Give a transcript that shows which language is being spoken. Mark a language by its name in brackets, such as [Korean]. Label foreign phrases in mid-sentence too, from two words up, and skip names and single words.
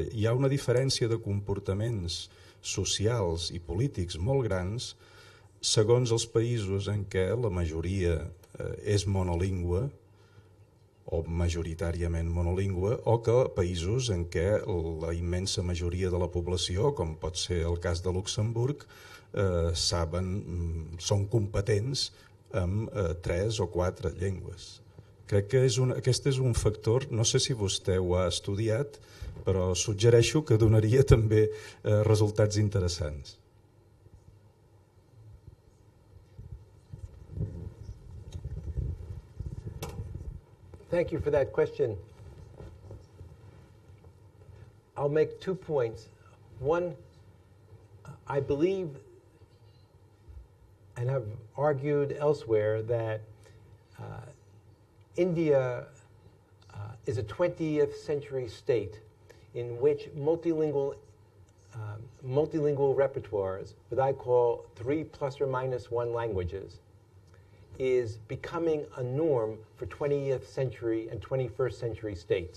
[Catalan] Hi ha una diferència de comportaments socials i polítics molt grans segons els països en què la majoria és monolingüe o majoritàriament monolingüe, o que països en què la immensa majoria de la població, com pot ser el cas de Luxemburg, són competents amb 3 o 4 llengües. Crec que aquest és un factor, no sé si vostè ho ha estudiat, però suggereixo que donaria també resultats interessants. [English] Thank you for that question. I'll make 2 points. One, I believe and have argued elsewhere that India is a 20th century state in which multilingual repertoires, what I call 3 plus or minus 1 languages, is becoming a norm for 20th century and 21st century states.